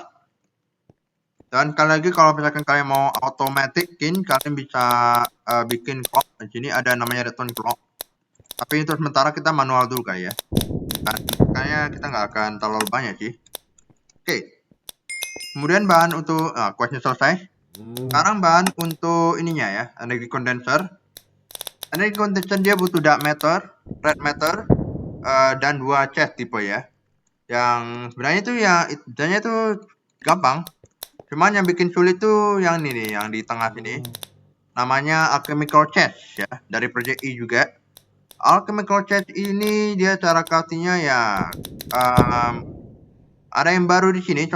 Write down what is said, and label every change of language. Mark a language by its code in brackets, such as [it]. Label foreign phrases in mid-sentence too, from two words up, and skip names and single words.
[id] Dan kali lagi kalau misalkan kalian mau automatikin, kalian bisa bikin clock. Di sini ada namanya [en] redstone clock. [id] Tapi untuk sementara kita manual dulu kayak ya. Kayaknya kita nggak akan terlalu banyak sih. Oke. Kemudian bahan untuk questnya selesai. Sekarang bahan untuk ininya ya, [en] energy condenser. Energy condenser [id] dia butuh [en] dark matter, red matter, [id] dan 2 chest tipe ya. Yang sebenarnya itu ya, sebenarnya itu gampang. Cuman yang bikin sulit tuh yang ini nih, yang di tengah sini. Namanya [en] alchemical chest [id] ya, dari project E juga. [en] Alchemical chest [id] ini dia cara craftingnya ya ada yang baru di sini.